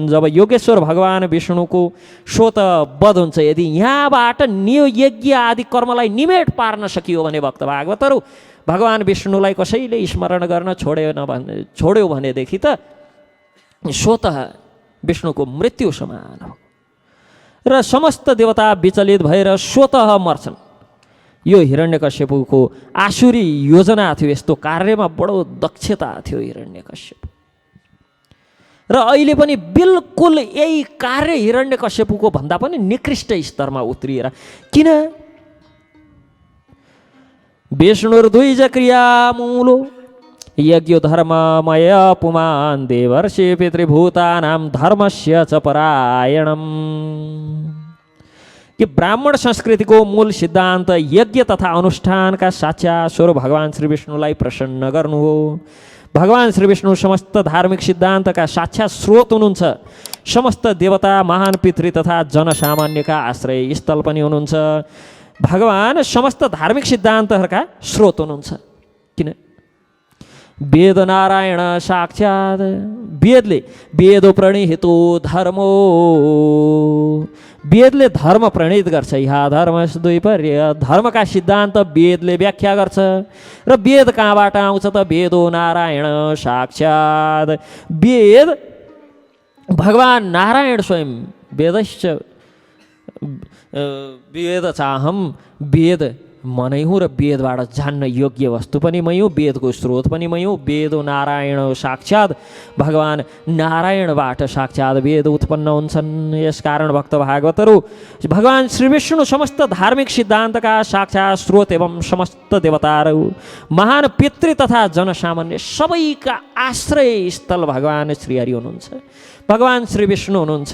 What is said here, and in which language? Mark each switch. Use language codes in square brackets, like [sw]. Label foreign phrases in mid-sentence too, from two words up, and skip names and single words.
[ne] जब योगेश्वर भगवान् विष्णुको स्वत वध हुन्छ, यदि यहाँबाट यज्ञ आदि कर्मलाई निमेट पार्न सकियो भने भक्त भागवतहरू, भगवान् विष्णुलाई कसैले स्मरण गर्न छोड्यो भनेदेखि त स्वत विष्णुको मृत्यु समान हो र समस्त देवता विचलित भएर स्वतः मर्छन्। यो हिरण्यकश्यपको आसुरी योजना थियो। यस्तो कार्यमा बडो दक्षता थियो हिरण्यकश्यप। र अहिले पनि बिल्कुल यही कार्य हिरण्यकश्यपको भन्दा पनि निकृष्ट स्तरमा उत्रिएर, किन [sa] विष्णुर्द्विज क्रियामूलो यज्ञो धर्ममय पुमान् देवर्षि पितृभूतानां धर्मस्य च परायणम्। [ne] कि ब्राह्मण संस्कृतिको मूल सिद्धान्त यज्ञ तथा अनुष्ठानका साचा स्वरूप भगवान् श्री विष्णुलाई प्रसन्न गर्नु हो। भगवान् श्री विष्णु समस्त धार्मिक सिद्धान्तका साक्षात् स्रोत हुनुहुन्छ। समस्त देवता, महान पितृ तथा जनसामान्यका आश्रय स्थल पनि हुनुहुन्छ। भगवान् समस्त धार्मिक सिद्धान्तहरूका स्रोत हुनुहुन्छ। किन [sa] वेद नारायण साक्षात्, [ne] वेदले [sa] वेदो प्रणीहितो धर्मो, [ne] वेदले धर्म प्रणीत गर्छ। यहाँ धर्म द्वैपर्य, धर्मका सिद्धान्त वेदले व्याख्या गर्छ। र वेद कहाँबाट आउँछ त? [sa] वेदो नारायण साक्षात्, [ne] वेद भगवान् नारायण स्वयं [sa] वेदश्च वेद चाहम, [ne] वेद मनै हुँ र वेदबाट जान्न योग्य वस्तु पनि मै हुँ, वेदको स्रोत पनि मै हुँ। [sa] वेदो नारायण साक्षात्, [ne] भगवान् नारायणबाट साक्षात् वेद उत्पन्न हुन्छन्। यसकारण भक्त भागवतहरू, भगवान् श्री विष्णु समस्त धार्मिक सिद्धान्तका साक्षात् स्रोत एवं समस्त देवताहरू, महान पितृ तथा जनसामान्य सबैका आश्रय स्थल भगवान् श्रीहरि हुनुहुन्छ, भगवान् श्री विष्णु हुनुहुन्छ।